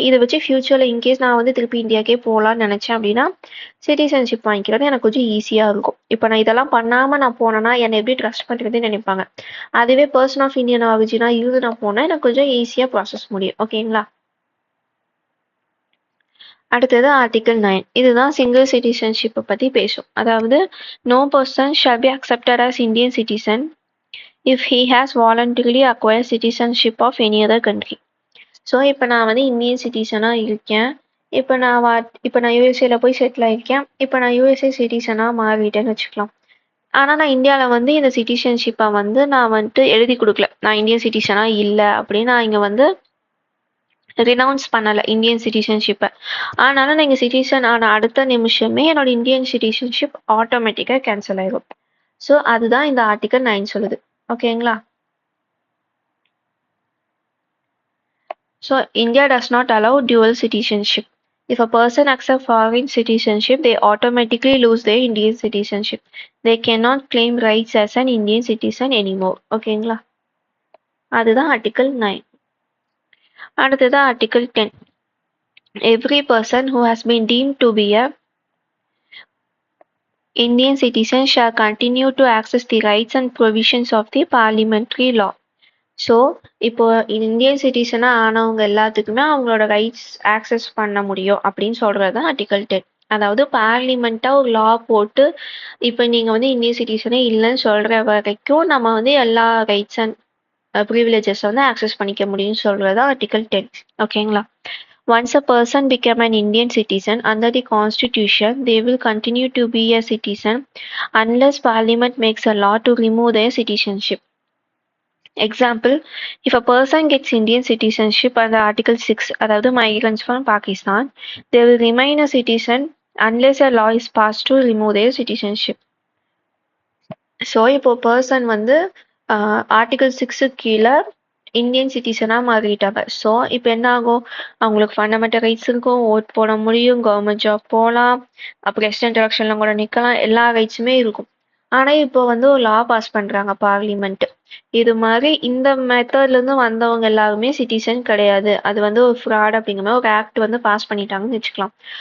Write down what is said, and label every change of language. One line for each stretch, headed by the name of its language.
Tamil: இதை வச்சு ஃபியூச்சர்ல இன்கேஸ் நான் வந்து திருப்பி இந்தியாக்கே போகலான்னு நினைச்சேன் அப்படின்னா சிட்டிசன்ஷிப் வாங்கிக்கிறது எனக்கு கொஞ்சம் ஈஸியா இருக்கும். இப்ப நான் இதெல்லாம் பண்ணாம நான் போனேன்னா என்னை எப்படி ட்ரஸ்ட் பண்றதுன்னு நினைப்பாங்க. அதுவே பர்சன் ஆஃப் இந்தியன் ஆரிஜினா இருந்து நான் போனா எனக்கு கொஞ்சம் ஈஸியா ப்ராசஸ் முடியும். ஓகேங்களா? அடுத்தது ஆர்டிகல் 9. இதுதான் சிங்கிள் சிட்டிசன்ஷிப்பை பத்தி பேசும். அதாவது
English: No person shall be accepted as Indian citizen if he has voluntarily acquired citizenship of any other country.
Tamil: So இப்போ நான் வந்து இந்தியன் சிட்டிசனாக இருக்கேன். இப்போ நான் யூஎஸ்ஏல போய் செட்டில் ஆயிருக்கேன். இப்போ நான் யூஎஸ்ஏ சிட்டிசனாக மாறிட்டேன்னு வச்சுக்கலாம். ஆனால் நான் இந்தியாவில் வந்து இந்த சிட்டிசன்ஷிப்பை வந்து நான் வந்துட்டு எழுதி கொடுக்கல. நான் இந்தியன் சிட்டிசனாக இல்லை அப்படின்னு நான் இங்கே வந்து ரினவுன்ஸ் பண்ணலை இந்தியன் சிட்டிசன்ஷிப்பை. அதனால நான் இங்கே சிட்டிசன் ஆன அடுத்த நிமிஷமே என்னோட இந்தியன் சிட்டிசன்ஷிப் ஆட்டோமேட்டிக்காக கேன்சல் ஆயிடும். ஸோ அதுதான் இந்த ஆர்டிகல் 9 சொல்லுது. ஓகேங்களா?
English: So India does not allow dual citizenship. If a person accepts foreign citizenship, they automatically lose their Indian citizenship. They cannot claim rights as an Indian citizen anymore.
Tamil: ஓகேங்களா? அதுதான் article 9. அடுத்தது article 10.
English: Every person who has been deemed to be a Indian citizen shall continue to access the rights and provisions of the parliamentary law.
Tamil: So இப்போ Indian சிட்டிசனாக ஆனவங்க எல்லாத்துக்குமே அவங்களோட rights access பண்ண முடியும் அப்படின்னு சொல்கிறது தான் ஆர்டிகல் 10. அதாவது பார்லிமெண்ட்டாக ஒரு லா போட்டு இப்போ நீங்கள் வந்து இந்தியன் சிட்டிசனே இல்லைன்னு சொல்கிற வரைக்கும் நம்ம வந்து எல்லா ரைட்ஸ் அண்ட் ப்ரிவிலேஜஸ் வந்து ஆக்சஸ் பண்ணிக்க முடியும்னு சொல்கிறது தான் ஆர்டிகல் 10. ஓகேங்களா?
English: Once a person become an Indian citizen under the constitution, they will continue to be a citizen unless parliament makes a law to remove their citizenship. Example, if a person gets Indian citizenship under Article 6,
Tamil: அதாவது
English: migrants from Pakistan, they will remain a citizen unless a law is passed to remove their citizenship.
Tamil: So இப்போ person வந்து article 6 கீழே Indian சிட்டிசனாக மாறிட்டாங்க. So இப்போ என்ன ஆகும்? அவங்களுக்கு fundamental rights இருக்கும், ஓட் போட முடியும், கவர்மெண்ட் ஜாப் போகலாம், பிரசிடென்ட் எலெக்ஷனில் கூட நிற்கலாம், எல்லா ரைட்ஸுமே இருக்கும். ஆனால் இப்போ வந்து ஒரு லா பாஸ் பண்ணுறாங்க பார்லிமெண்ட். இது மாதிரி இந்த மெத்தட்லேருந்து வந்தவங்க எல்லாருமே சிட்டிசன் கிடையாது, அது வந்து ஒரு ஃப்ராட் அப்படிங்கிற மாதிரி ஒரு ஆக்ட் வந்து பாஸ் பண்ணிட்டாங்கன்னு வச்சுக்கலாம்.